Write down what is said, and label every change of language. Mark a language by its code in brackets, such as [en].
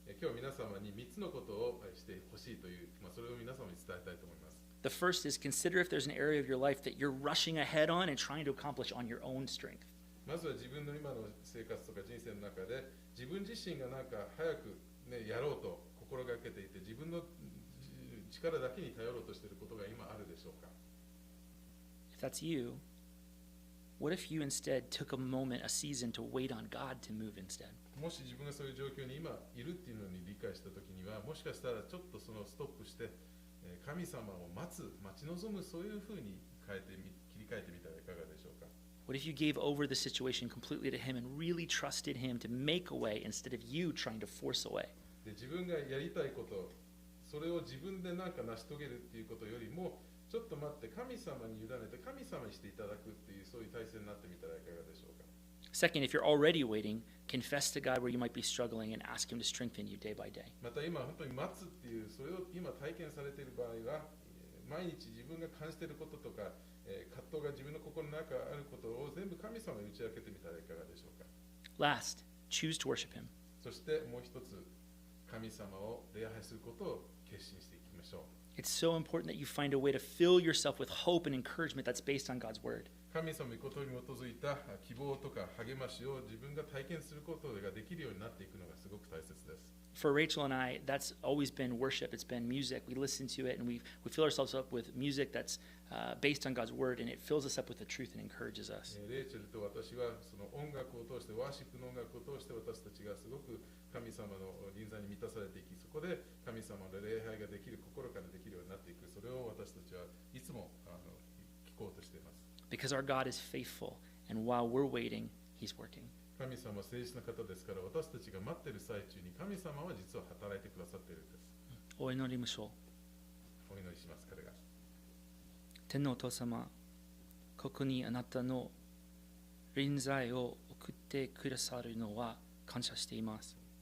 [ja] 今日皆様に3つのことをしてほしいという、それを皆様に伝えたいと思います。 [en] The first is consider if there's an area of your life that you're rushing ahead on and trying to accomplish on your own strength. [ja] まずは自分の今の生活とか人生の中で自分自身がなんか早く、ね、やろうと心がけていて自分の力だけに頼ろうとしていることが今あるでしょうか。 [en] If that's you, what if you instead took a moment, a season to wait on God to move instead? [ja] もし自分がそういう状況に今いるっていうのに理解したときにはもしかしたらちょっとそのストップして神様を待ち望むそういうふうに切り替えてみたらいかがでしょうか。 [en] What if you gave over the situation completely to Him and really trusted Him to make a way instead of you trying to force a way? [ja] で自分がやりたいことそれを自分でなんか成し遂げるっていうことよりもちょっと待って神様に委ねて神様にしていただくっていうそういう体制になってみたらいかがでしょうか。 [en] Second, if you're already waiting, confess to God where you might be struggling and ask Him to strengthen you day by day. [ja] また今本当に待つっていうそれを今体験されている場合は毎日自分が感じていることとか葛藤が自分の心の中にあることを全部神様に打ち明けてみたらいかがでしょうか。 [en] Last, choose to worship Him. [ja] そしてもう一つ神様を礼拝することを決心していきましょう。 [en] It's so important that you find a way to fill yourself with hope and encouragement that's based on God's word. [ja] 神様の御言葉に基づいた希望とか励ましを自分が体験することができるようになっていくのがすごく大切です。 [en] For Rachel and I, that's always been worship. It's been music. We listen to it and we fill ourselves up with music that's based on God's word, and it fills us up with the truth and encourages us. [ja] レイチェルと私はその音楽を通して、ワーシップの音楽を通して私たちがすごく神様の臨在に満たされていき、そこで神様の礼拝ができる、心からできるようになっていく、それを私たちはいつも聞こうとしています。 [en] Because our God is faithful, and while we're waiting, He's working. [ja] 神様は誠実な方ですから、私たちが待っている最中に神様は実は働いてくださっているんです。お祈りましょう。お祈りします、彼が。天のお父様、ここにあなたの臨在を送ってくださるのは感謝しています。